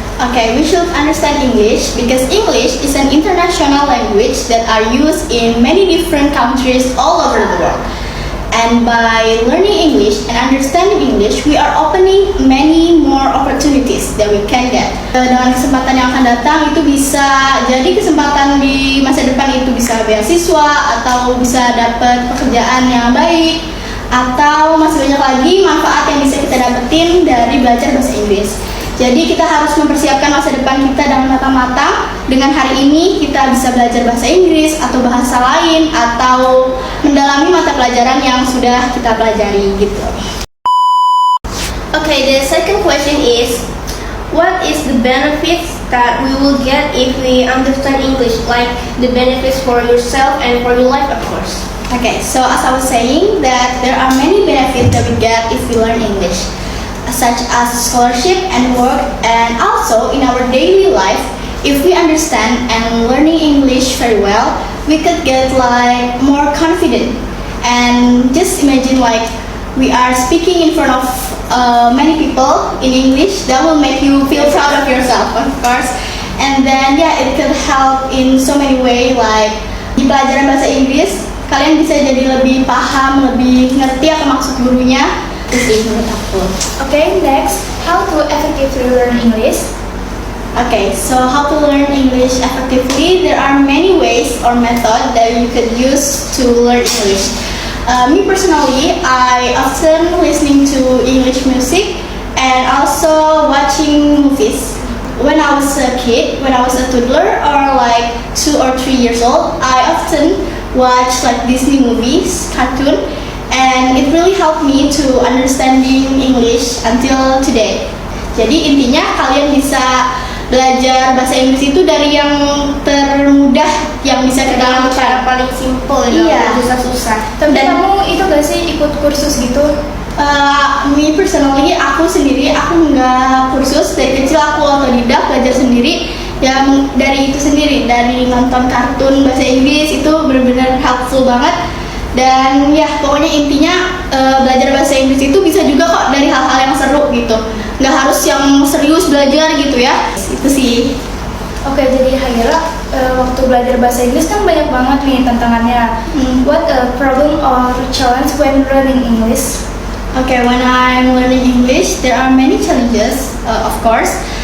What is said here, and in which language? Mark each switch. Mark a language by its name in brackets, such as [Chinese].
[English] Okay, we should understand English because English is an international language that are used in many different countries all over the world. And by learning English and understanding English, we are opening many more opportunities that we can get. [Indonesian] Dengan kesempatan yang akan datang itu bisa jadi kesempatan di masa depan, itu bisa beasiswa atau bisa dapat pekerjaan yang baik, atau masih banyak lagi manfaat yang bisa kita dapetin dari belajar bahasa Inggris. Jadi kita harus mempersiapkan masa depan kita dengan matang-matang. Dengan hari ini kita bisa belajar bahasa Inggris atau bahasa lain atau mendalami mata pelajaran yang sudah kita pelajari gitu. [English] Okay, the second question is, what is the benefits that we will get if we understand English? Like the benefits for yourself and for your life, of course. Okay, so as I was saying that there are many benefits that we get if we learn English, such as scholarship and work, and also in our daily life. If we understand and learning English very well, we could get like more confident. And just imagine like we are speaking in front of many people in English. That will make you feel proud of yourself, of course. And then yeah, it could help in so many ways. [Indonesian] Like di pelajaran bahasa Inggris, kalian bisa jadi lebih paham, lebih ngerti apa maksud gurunya. Itu sih menurut aku. [English] Okay, next, how to effectively learn English? Okay, so how to learn English effectively? There are many ways or methods that you could use to learn English. Me personally, I often listening to English music and also watching movies. When I was a kid, when I was a toddler or like 2 or 3 years old, I often watch like Disney movies, cartoon, and it really helped me to understanding English until today. [Indonesian] Jadi intinya kalian bisa belajar bahasa Inggris itu dari yang termudah yang bisa kita Dengan lakukan. cara paling simple, Iya. susah-susah. Tapi Dan- kamu itu gak sih ikut kursus gitu? [English] Me personally, [Indonesian] aku sendiri, aku nggak kursus. Dari kecil aku otodidak belajar sendiri. Yang dari itu sendiri, dari nonton kartun bahasa Inggris itu benar-benar helpful banget. Dan ya pokoknya intinya belajar bahasa Inggris itu bisa juga kok dari hal-hal yang seru gitu. Nggak harus yang serius belajar gitu ya. Itu sih. Oke, jadi Haira, waktu belajar bahasa Inggris kan banyak banget nih tantangannya. [English] What a problem or challenge when learning English? Okay, when I'm learning English, there are many challenges, of course.